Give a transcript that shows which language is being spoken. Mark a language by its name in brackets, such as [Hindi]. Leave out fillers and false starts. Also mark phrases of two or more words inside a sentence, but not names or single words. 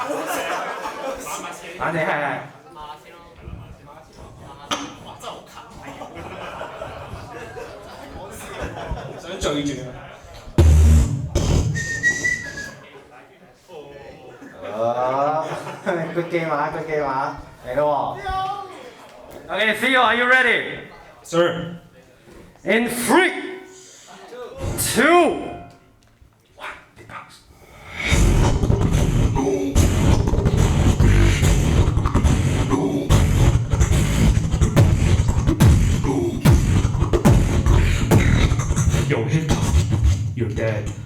[Cantonese] 反正係。想醉住 [English] 啊 ！Good game 啊，Good game 啊， [Cantonese] 嚟咯喎。 [English] Okay, Theo, are you ready? Sir. In 3, 2, 1, detox. Yo, Hiccup, you're dead.